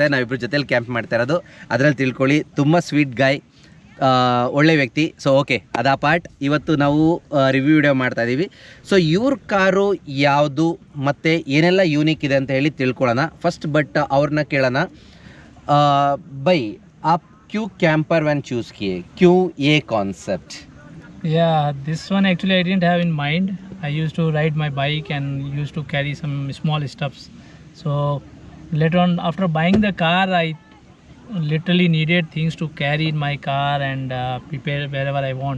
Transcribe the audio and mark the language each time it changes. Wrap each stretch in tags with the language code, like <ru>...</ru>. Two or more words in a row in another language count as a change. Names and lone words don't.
<kn>ನಾವಿಬ್ಬರು ಜೊತೆಲಿ ಕ್ಯಾಂಪ್ ಮಾಡ್ತಾ ಇರೋದು, ಅದರಲ್ಲಿ ತಿಳ್ಕೊಳ್ಳಿ. ತುಂಬ</kn> <en>sweet guy,</en> <kn>ಒಳ್ಳೆ ವ್ಯಕ್ತಿ.</kn> <en>so okay,</en> <kn>ಅದಾ ಪಾರ್ಟ್. ಇವತ್ತು ನಾವು</kn> <en>review video</en> <kn>ಮಾಡ್ತಾಯಿದ್ದೀವಿ. ಸೊ ಇವ್ರ ಕಾರು ಯಾವುದು ಮತ್ತು ಏನೆಲ್ಲ ಯೂನಿಕ್ ಇದೆ ಅಂತ ಹೇಳಿ ತಿಳ್ಕೊಳ್ಳೋಣ ಫಸ್ಟ್. ಬಟ್ ಅವ್ರನ್ನ ಕೇಳೋಣ,</kn> <hi>भाई आप क्यों</hi> <en>camper van choose</en> <hi>किए, क्यों ये कॉन्सेप्ट?</hi> <en>Yeah, this one actually I didn't have in mind. I used to ride my bike and used to carry some small stuffs. So later on, after buying the car, I literally needed things to carry in my car and prepare wherever I want.</en>